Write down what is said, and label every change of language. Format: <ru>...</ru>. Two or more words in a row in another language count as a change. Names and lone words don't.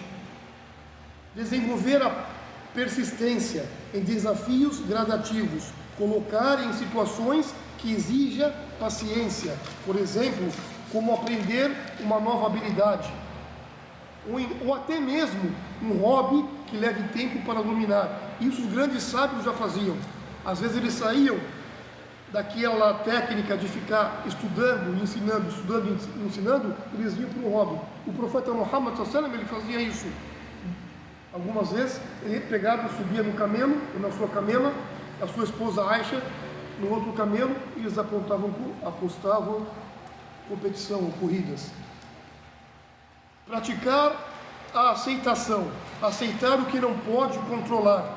<pt>Desenvolver a persistência em desafios gradativos, colocar em situações que exija paciência, por exemplo, como aprender uma nova habilidade, ou até mesmo um hobby que leve tempo para dominar. Isso os grandes sábios já faziam. Às vezes eles saíam daquela técnica de ficar estudando, ensinando, eles iam para o hobby. O profeta Muhammad</pt> <ar>صلى الله عليه وسلم,</ar> <pt>ele fazia isso. Algumas vezes ele pegava e subia no camelo, ou na sua camela, a sua esposa Aisha no outro camelo, e eles apostavam competição, corridas. Praticar a aceitação, aceitar o que não pode controlar.</pt>